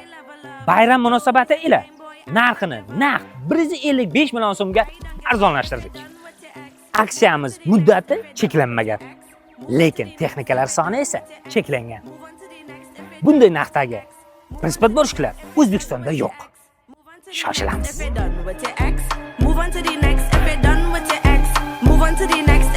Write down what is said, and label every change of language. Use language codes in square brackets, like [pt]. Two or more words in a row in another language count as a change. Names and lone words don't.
[uz] Bayram munosabati ila narxini naq 155 million so'mga arzonlashtirdik. Aksiyamiz muddati cheklanmagan, lekin texnikalar soni esa cheklangan. Bunday narxdagi prispadborshiklar O'zbekistonda yo'q. Shoshilamiz. [en] If you're done with your ex, move on to the next. If you're done with your ex, move on to the next.